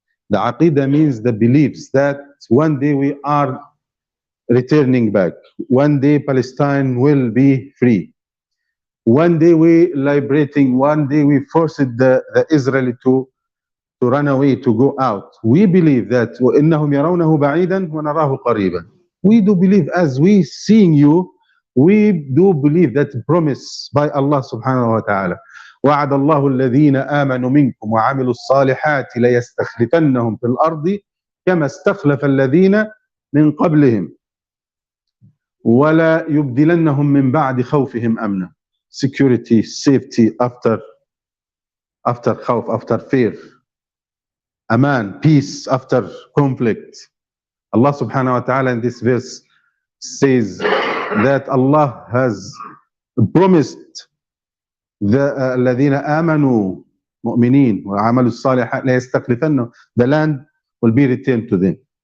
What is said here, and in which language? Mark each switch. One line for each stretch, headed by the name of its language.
English: The aqidah means the beliefs that one day we are returning back. One day Palestine will be free. One day we liberating. One day we forced the Israeli to run away, to go out. We believe that
Arabic: وَإِنَّهُمْ يَرَوْنَهُ بَعِيدًا وَنَرَاهُ قَرِيبًا.
English: We do believe, as we seeing you, we do believe that promise by Allah subhanahu wa ta'ala.
Arabic: وعد الله الذين آمنوا منكم وعملوا الصالحات ليستخلفنهم في الأرض كما استخلف الذين من قبلهم ولا يبدلنهم من بعد خوفهم أمنا.
English: Security, safety after خوف, after fear. Aman, peace after conflict. Allah subhanahu wa ta'ala in this verse says that Allah has promised the
Arabic: الذين آمنوا مؤمنين وعملوا الصالحات لا يستخلفنهم,
English: the land will be returned to them.